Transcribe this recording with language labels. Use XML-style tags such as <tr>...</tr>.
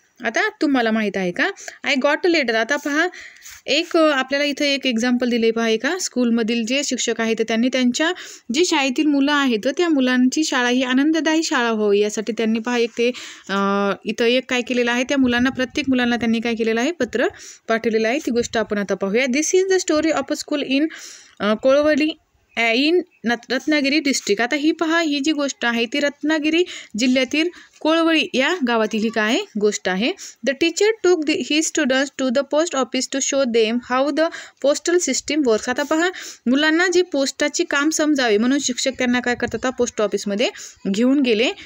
<mr>आता तुम्हाला माहीत आहे का,</mr> <en>I got a letter.</en> <mr>आता पहा आपल्याला इथं एक एक्झाम्पल दिले पहा, एका स्कूलमधील जे शिक्षक आहेत त्यांनी त्यांच्या जी शाळेतील मुलं आहेत त्या मुलांची शाळा ही आनंददायी शाळा व्हावी यासाठी त्यांनी पहा इथं एक काय केलेलं आहे, त्या मुलांना प्रत्येक मुलांना त्यांनी काय केलेलं आहे, पत्र पाठवलेलं आहे। ती गोष्ट आपण आता पाहूया।</mr> <en>This is the story of a school in Kolwali in Ratnagiri district.</en> <mr>आता ही पहा ही जी गोष्ट आहे ती रत्नागिरी जिल्ह्यातील कोळवळी या गावातील ही काय गोष्ट आहे।</mr> <en>The teacher took his students to the post office to show them how the postal system works.</en> <mr>आता पहा मुलांना जे पोस्टाचे काम समजावे म्हणून शिक्षक त्यांना काय करतात, पोस्ट ऑफिसमध्ये घेऊन गेले।</mr>